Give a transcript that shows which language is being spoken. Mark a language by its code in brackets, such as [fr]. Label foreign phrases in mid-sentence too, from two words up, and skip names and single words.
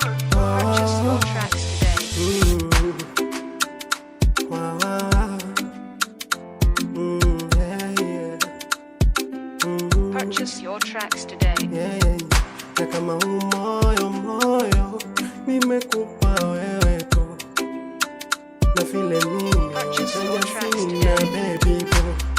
[en] Purchase your tracks today. Mm. Wa, wa, wa. Mm, yeah, yeah. Mm. Purchase your tracks today. Yeah, yeah, yeah. [sw] Na kama huu moyo, moyo, nimekupa wewe tu. Na vile mimi [en] Purchase your sina tracks sina, today. baby boo.